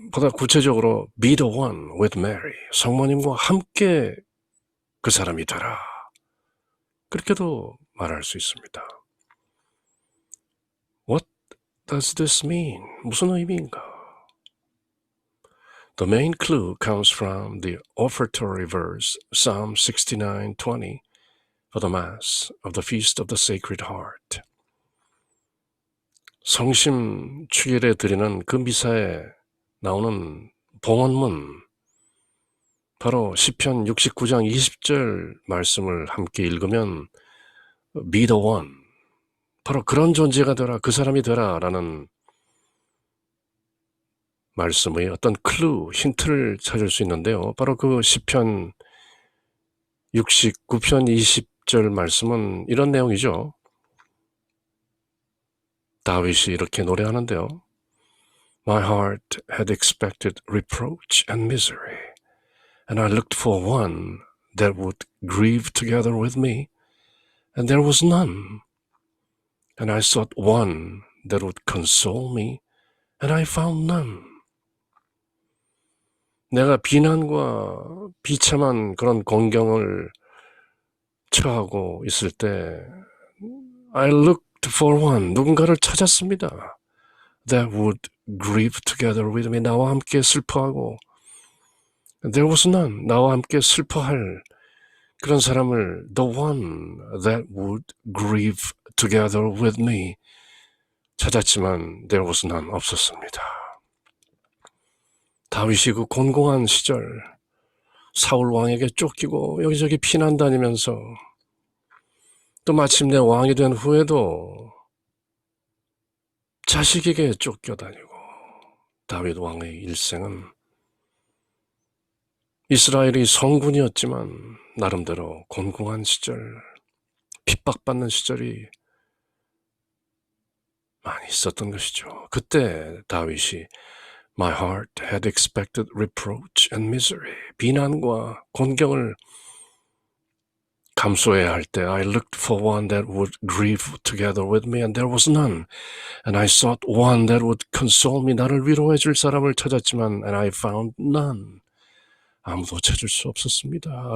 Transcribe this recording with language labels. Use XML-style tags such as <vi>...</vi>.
<ko>보다 구체적으로</ko> <en>be the one with Mary.</en> <ko>성모님과 함께 그 사람이 되라. 그렇게도 말할 수 있습니다.</ko> <en>What does this mean?</en> <ko>무슨 의미인가?</ko> <en>The main clue comes from the offertory verse, Psalm 69:20, for the Mass of the Feast of the Sacred Heart.</en> <ko>성심 축일에 드리는 그 미사에 나오는 봉헌문, 바로 시편 69장 20절 말씀을 함께 읽으면</ko> <en>be the one,</en> <ko>바로 그런 존재가 되라, 그 사람이 되라 라는 말씀의 어떤 클루, 힌트를 찾을 수 있는데요. 바로 그 시편 69편 20절 말씀은 이런 내용이죠. 다윗이 이렇게 노래하는데요.</ko> <en>My heart had expected reproach and misery, and I looked for one that would grieve together with me, and there was none. And I sought one that would console me, and I found none.</en> <ko>내가 비난과 비참한 그런 공경을 처하고 있을 때</ko> <en>I looked for one,</en> <ko>누군가를 찾았습니다.</ko> <en>That would grieve together with me,</en> <ko>나와 함께 슬퍼하고</ko> <en>There was none,</en> <ko>나와 함께 슬퍼할 그런 사람을</ko> <en>The one that would grieve together with me</en> <ko>찾았지만</ko> <en>There was none,</en> <ko>없었습니다. 다윗이 그 곤궁한 시절 사울 왕에게 쫓기고 여기저기 피난 다니면서 또 마침내 왕이 된 후에도 자식에게 쫓겨다니고 다윗 왕의 일생은 이스라엘이 성군이었지만 나름대로 곤궁한 시절, 핍박받는 시절이 많이 있었던 것이죠. 그때 다윗이</ko> <en>My heart had expected reproach and misery,</en> <ko>비난과 곤경을 감수해야 할 때</ko> <en>I looked for one that would grieve together with me and there was none. And I sought one that would console me,</en> <ko>나를 위로해 줄 사람을 찾았지만</ko> <en>and I found none.</en> <ko>아무도 찾을 수 없었습니다.</ko>